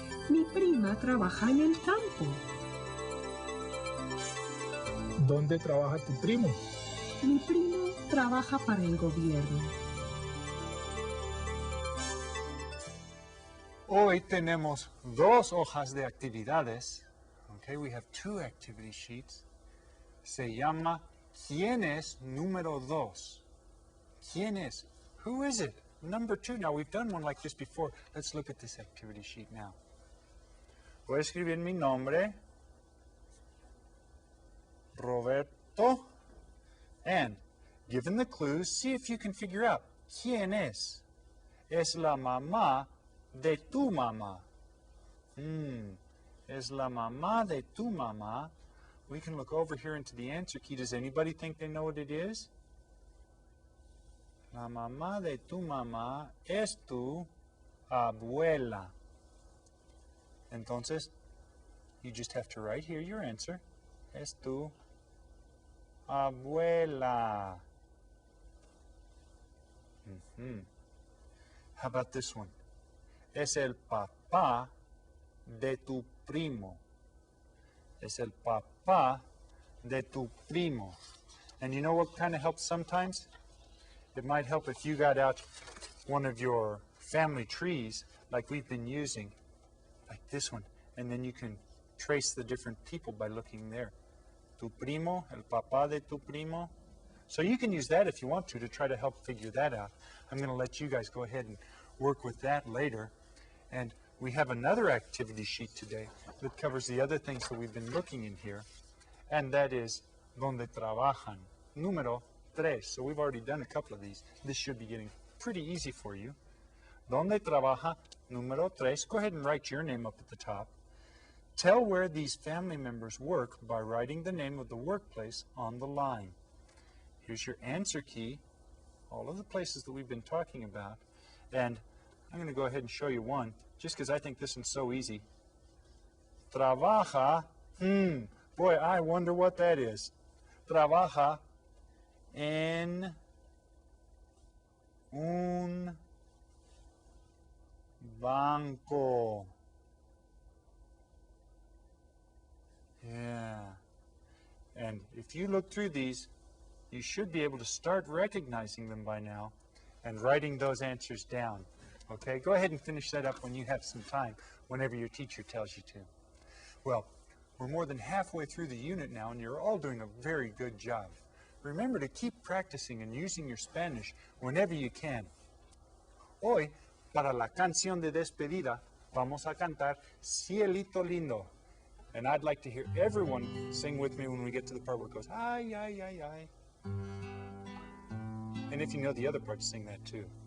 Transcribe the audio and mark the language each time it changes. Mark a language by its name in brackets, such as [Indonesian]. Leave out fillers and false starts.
[Spanish] Mi prima trabaja en el campo. ¿Dónde trabaja tu primo? Mi primo trabaja para el gobierno. Hoy tenemos dos hojas de actividades. [English] Okay, we have two activity sheets. [Spanish] Se llama ¿Quién es número dos? ¿Quién es? [English] Who is it? Number two. Now we've done one like this before. Let's look at this activity sheet now. [Spanish] Voy a escribir mi nombre, [English] Roberto, and given the clues, see if you can figure out [Spanish] ¿Quién es? Es la mamá de tu mamá. Es la mamá de tu mamá. [English] We can look over here into the answer key. Does anybody think they know what it is? [Spanish] La mamá de tu mamá es tu abuela. [English] Entonces, you just have to write here your answer. [Spanish] Es tu abuela. [English] How about this one? [Spanish] Es el papá de tu primo. Es el papá de tu primo. [English] And you know what kind of helps sometimes? It might help if you got out one of your family trees like we've been using, like this one, and then you can trace the different people by looking there. [Spanish] Tu primo, el papá de tu primo. [English] So you can use that if you want to try to help figure that out. I'm going to let you guys go ahead and work with that later. And we have another activity sheet today that covers the other things that we've been looking in here, and that is [Spanish] donde trabajan, número tres. [English] So we've already done a couple of these. This should be getting pretty easy for you. [Spanish] Donde trabaja, número tres. [English] Go ahead and write your name up at the top. Tell where these family members work by writing the name of the workplace on the line. Here's your answer key, all of the places that we've been talking about, and I'm going to go ahead and show you one, just because I think this one's so easy. Trabaja, boy, I wonder what that is. [Spanish] Trabaja en un banco. [English] Yeah. And if you look through these, you should be able to start recognizing them by now and writing those answers down. Okay, go ahead and finish that up when you have some time, whenever your teacher tells you to. Well, we're more than halfway through the unit now, and you're all doing a very good job. Remember to keep practicing and using your Spanish whenever you can. [Spanish] Hoy, para la canción de despedida, vamos a cantar Cielito Lindo. [English] And I'd like to hear everyone sing with me when we get to the part where it goes, ay, ay, ay, ay. And if you know the other part, sing that too.